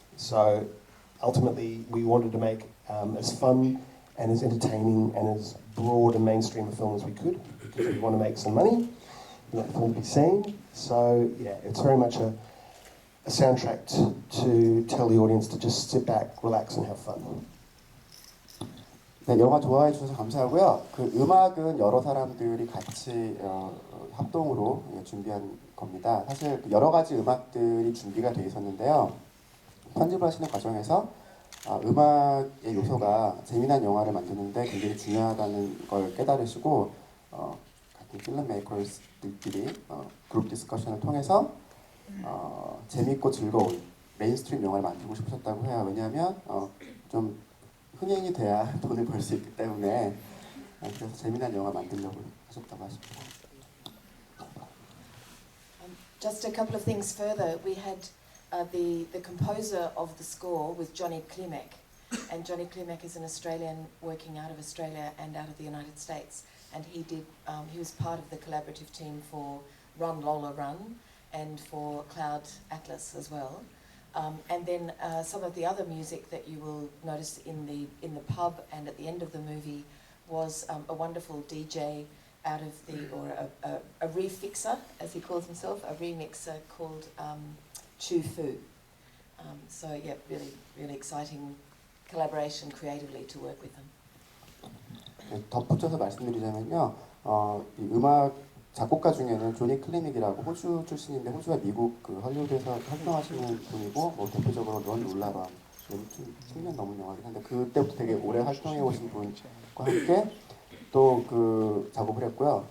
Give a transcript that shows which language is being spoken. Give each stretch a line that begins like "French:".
English: So ultimately, we wanted to make as fun and as entertaining and as broad and mainstream a film as we could, because we want to make some money, we want the film to be seen. So yeah, it's very much a soundtrack to tell the audience to just sit back, relax, and have fun.
Korean: 네, 영화 좋아해 주셔서 감사하고요. 그 음악은 여러 사람들이 같이 합동으로 준비한 겁니다. 사실 여러 가지 음악들이 준비가 돼 있었는데요. 편집을 하시는 과정에서 음악의 요소가 재미난 영화를 만드는데 굉장히 중요하다는 걸 깨달으시고 같은 필름 메이커들끼리 그룹 디스커션을 통해서 재밌고 즐거운 메인스트림 영화를 만들고 싶으셨다고 해요. 왜냐하면 좀 흥행이 돼야 돈을 벌 수 있기 때문에 그래서 재미난 영화 만들려고 하셨다고 하십니다.
English: Just a couple of things further. We had the composer of the score was Johnny Klimek, and Johnny Klimek is an Australian working out of Australia and out of the United States, and he was part of the collaborative team for Run Lola Run and for Cloud Atlas as well. And then some of the other music that you will notice in the pub and at the end of the movie was a wonderful DJ out of a refixer, as he calls himself, a remixer called Chu Fu. So yeah, really exciting collaboration creatively to work with them.
Korean: 덧붙여서 말씀드리자면요, 이 음악 작곡가 중에는 조니 클리닉이라고 호주 출신인데 호주와 미국 그 헐리우드에서 활동하시는 분이고 뭐 대표적으로 런 룰라라 10년 넘은 영화긴 한데 그때부터 되게 오래 활동해 오신 분과 함께 또 그 작업을 했고요.